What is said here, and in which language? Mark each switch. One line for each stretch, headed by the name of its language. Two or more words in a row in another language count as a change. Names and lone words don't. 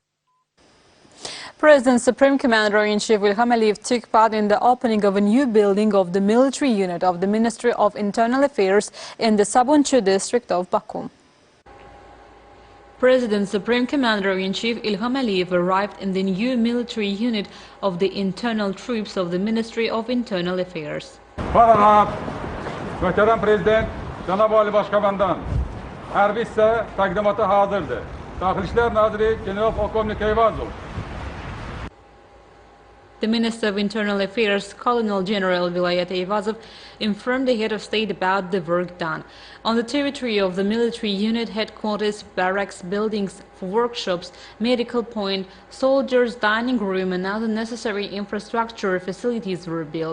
English: President Supreme Commander-in-Chief İlham Əliyev took part in the opening of a new building of the military unit of the Ministry of Internal Affairs in the Sabuncu district of Baku. President Supreme Commander-in-Chief İlham Əliyev arrived in the new military unit of the internal troops of the Ministry of Internal Affairs.
Azerbaijani: Fərhat, möhtərəm Prezident, Cənab Ali Başkomandan, hərbi hissə təqdimata hazırdır. Daxili İşlər Naziri General Polkovnik Eyvazov.
English: The Minister of Internal Affairs, Colonel General Vilayet Eyvazov, informed the head of state about the work done. On the territory of the military unit, headquarters, barracks, buildings for workshops, medical point, soldiers' dining room and other necessary infrastructure facilities were built.